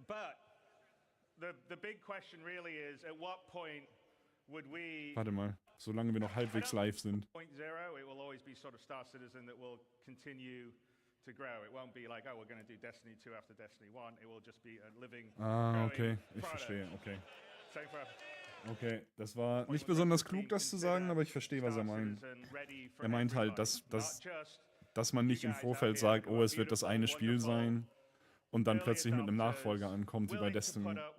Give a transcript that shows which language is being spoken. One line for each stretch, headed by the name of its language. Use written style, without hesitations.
English: But the big question really is, at what point would we...
German: Warte mal, solange wir noch halbwegs live sind.
English: Point zero, it will always be sort of Star Citizen that will continue to grow. It won't be like, oh, we're going to do Destiny 2 after Destiny 1. It will just be a living,
German: okay, ich verstehe, okay. Okay, das war nicht besonders klug, das zu sagen, aber ich verstehe, was er meint. Er meint halt, dass man nicht im Vorfeld sagt, oh, es wird das eine Spiel sein und dann plötzlich mit einem Nachfolger ankommt, wie bei Destiny.